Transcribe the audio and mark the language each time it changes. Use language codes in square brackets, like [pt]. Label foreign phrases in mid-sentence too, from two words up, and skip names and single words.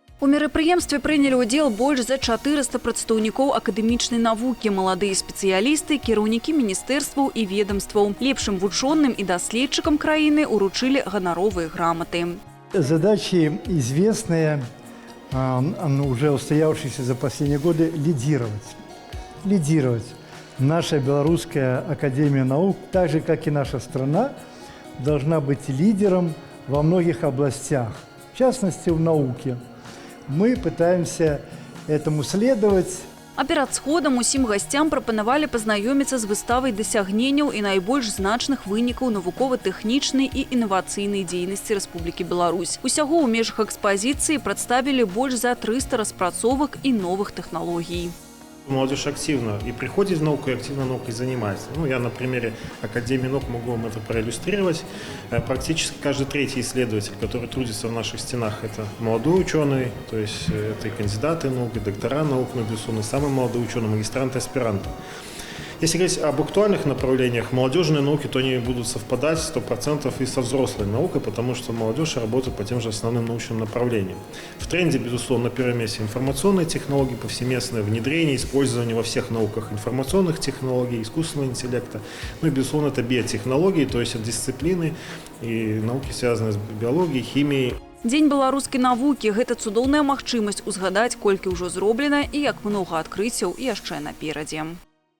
[be] У мерапрыемстве прынялі ўдзел больш за 400 прадстаўнікоў акадэмічнай навукі, маладыя спецыялісты, кіраўнікі міністэрстваў і ведомстваў. Лепшым вучоным і даследчыкам краіны уручылі ганаровыя граматы. [ru] Задачи известные, уже устоявшиеся за последние годы, лидировать. Наша Белорусская академия наук, так же как и наша страна, должна быть лидером во многих областях, в частности в науке. Мы пытаемся этому следовать. [be] А перад сходам усім гасцям прапанавалі пазнаёміцца з выставай дасягненняў і найбольш значных вынікаў навукова-тэхнічнай і інавацыйнай дзейнасці Рэспублікі Беларусь. Усяго ў межах экспазіцыі прадставілі больш за 300 распрацовак і новых тэхналогій. [ru] Молодежь активно и приходит в науку, и активно наукой занимается. Я на примере Академии наук могу вам это проиллюстрировать. Практически каждый третий исследователь, который трудится в наших стенах, это молодой ученый, то есть это и кандидаты наук, и доктора наук, но, безусловно, самый молодой ученый, магистранты, аспиранты. Если говорить об актуальных направлениях молодежной науки, то они будут совпадать 100% и со взрослой наукой, потому что молодежь работает по тем же основным научным направлениям. В тренде, безусловно, на первом месте информационные технологии, повсеместное внедрение, использование во всех науках информационных технологий, искусственного интеллекта. И, безусловно, это биотехнологии, то есть дисциплины и науки, связанные с биологией, химией. [be] Дзень беларускай навукі – гэта цудоўная магчымасць узгадаць, колькі ўжо зроблена і як многа адкрыццяў яшчэ наперадзе.